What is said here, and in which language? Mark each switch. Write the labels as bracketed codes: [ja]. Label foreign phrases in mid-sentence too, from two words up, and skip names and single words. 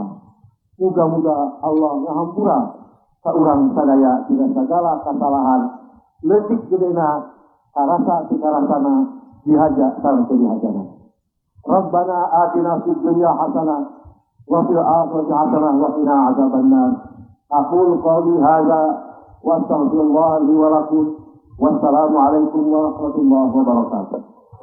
[su] Muga-muga Allah ngahampura ka urang sadaya dina sagala kasalahan leutik gedena karasa tikarasana dihaja sareng dihajana. [ar] ربنا آتنا في الدنيا حسنة وفي الآخرة حسنة وقنا عذاب النار. أقول قولي هذا وأستغفر الله لي ولكم. والسلام عليكم ورحمة الله وبركاته.